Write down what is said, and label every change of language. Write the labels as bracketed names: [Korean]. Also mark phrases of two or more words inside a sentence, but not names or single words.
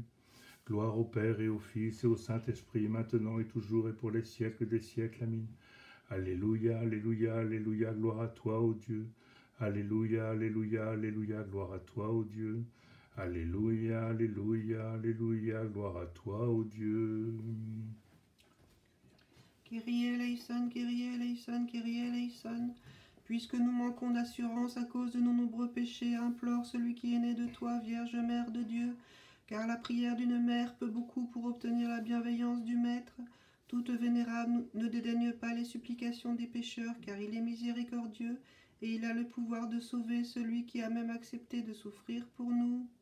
[French] Gloire au Père et au Fils et au Saint-Esprit, maintenant et toujours et pour les siècles des siècles. Amen. Alléluia, alléluia, alléluia, gloire à toi, ô Dieu. Alléluia, alléluia, alléluia, gloire à toi, ô Dieu. Alléluia, alléluia, alléluia, gloire à toi, ô Dieu. [Greek] Κύριε ελέησον, Κύριε ελέησον, Κύριε ελέησον. [French] Puisque nous manquons d'assurance à cause de nos nombreux péchés, implore celui qui est né de toi, Vierge Mère de Dieu, car la prière d'une mère peut beaucoup pour obtenir la bienveillance du Maître. Toute vénérable, ne dédaigne pas les supplications des pécheurs, car il est miséricordieux, et il a le pouvoir de sauver celui qui a même accepté de souffrir pour nous.